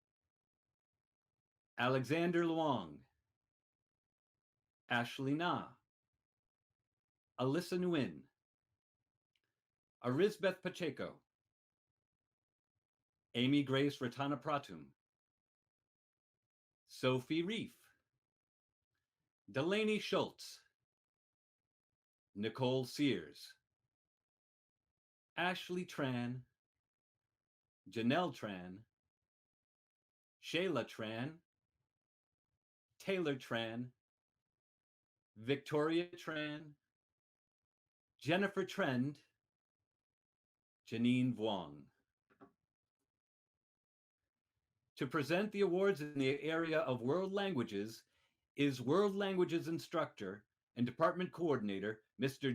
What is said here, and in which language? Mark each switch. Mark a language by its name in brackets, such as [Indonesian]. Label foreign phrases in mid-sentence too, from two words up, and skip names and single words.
[English] Alexander Luong, Ashley Na, Alyssa Nguyen, Arizbeth Pacheco, Amy Grace Ratanapratum, Sophie Reef, Delaney Schultz, Nicole Sears, Ashley Tran, Janelle Tran, Shayla Tran, Taylor Tran, Victoria Tran, Jennifer Trend, Janine Vuong. To present the awards in the area of world languages is World Languages Instructor and Department Coordinator, Mr.